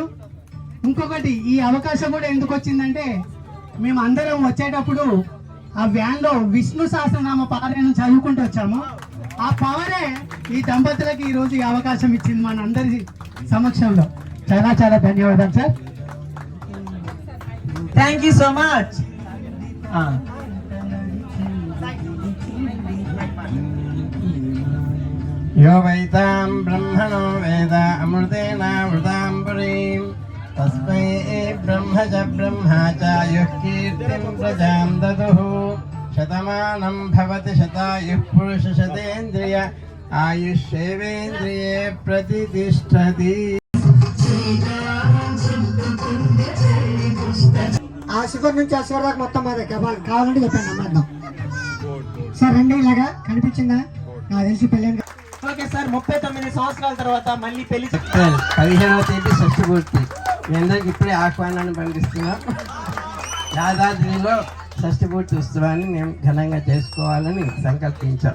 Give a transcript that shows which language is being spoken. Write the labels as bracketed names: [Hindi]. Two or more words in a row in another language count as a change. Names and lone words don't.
[Telugu] ఇంకొకటి ఈ అవకాశం కూడా ఎందుకు వచ్చిందంటే మేము అందరం వచ్చేటప్పుడు ఆ వ్యాన్లో విష్ణు సహస్రనామ పారాయణం చదువుకుంటూ వచ్చాము. ఆ పవరే ఈ దంపతులకి ఈరోజు ఈ అవకాశం ఇచ్చింది మన అందరి సమక్షంలో. చాలా చాలా ధన్యవాదాలు సార్. [English] thank you so much. [Sanskrit] यो वैतां ब्रह्मणो वेद अमृतेनामृतां पुरीं तस्मै ब्रह्म च ब्रह्मा च युः कीर्तिं प्रजां ददुः शतमानं भवति शतायुः पुरुषशतेन्द्रिय आयुष्येवेन्द्रिये प्रतितिष्ठति. [Telugu] ఆ శిఖర్ నుంచి ఆ శిఖర్ దాకా మొత్తం మాదే కావాలంటే చెప్పండి అమ్మేద్దాం సార్. రండి ఇలాగా కనిపించిందా? నాకు తెలిసి పెళ్ళి. ఓకే సార్, 39 సంవత్సరాల తర్వాత మళ్ళీ పెళ్లి. 15వ తేదీ షష్ఠి పూర్తి. మీ అందరికి ఇప్పుడే ఆహ్వానాన్ని పంపిస్తున్నాం. యాదాద్రిలో షష్ఠి పూర్తి ఉత్సవాన్ని మేము ఘనంగా చేసుకోవాలని సంకల్పించాం.